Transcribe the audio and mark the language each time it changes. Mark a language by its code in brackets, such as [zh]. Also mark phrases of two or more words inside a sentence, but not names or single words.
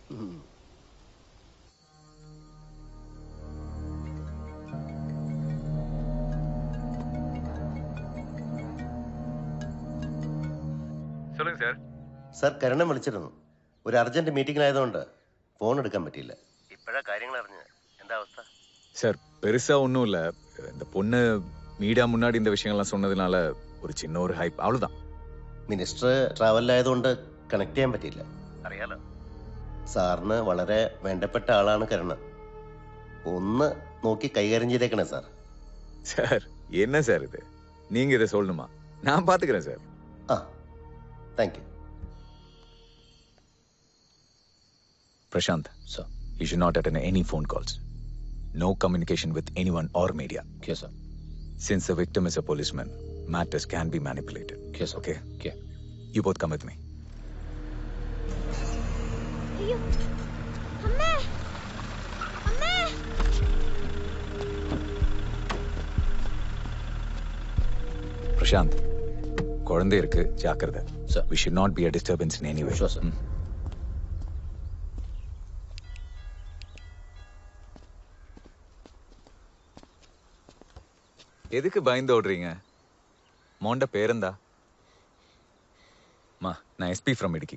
[ml] സാർ, കരുണൻ വിളിച്ചിരുന്നു. ഒരു അർജന്റ് മീറ്റിംഗിലായതുകൊണ്ട് ഫോൺ എടുക്കാൻ പറ്റിയില്ല. ഇപ്പോഴാ കാര്യങ്ങൾ അറിഞ്ഞത്. എന്താ അവസ്ഥ? [ta] சார், பெருசா ஒன்றும் இல்லை. இந்த பொண்ணு மீடியா முன்னாடி இந்த விஷயங்கள்லாம் சொன்னதுனால ஒரு சின்ன ஒரு ஹைப், அவ்வளோதான். [ml] മിനിസ്റ്റർ ട്രാവലിലായതുകൊണ്ട് കണക്ട് ചെയ്യാൻ പറ്റിയില്ല. അറിയാലോ, സാറിന് വളരെ വേണ്ടപ്പെട്ട ആളാണ് കരുണൻ. ഒന്ന് നോക്കി കൈകാര്യം ചെയ്തേക്കണേ സാർ. சார், என்ன சார் இது? நீங்க இதை சொல்லணுமா? நான் பார்த்துக்கிறேன் சார். [en] thank you. Prashant, sir, you should not attend any phone calls. No communication with anyone or media. Yes, sir. Since the victim is a policeman, matters can be manipulated. Yes, sir. Okay? Okay. You both come with me. [ml] അയ്യോ, അമ്മേ, അമ്മേ. [ta] Prashant, குழந்தை இருக்கு, ஜாக்கிரதை. [en] Sir. We should not be a disturbance in any way. Sure, sir. [ta] எதுக்கு பயந்து ஓடுறீங்க? [ml] മോന്റെ പേരെന്താ? [ta] மா, நான் SP ஃப்ரம் இடுக்கி.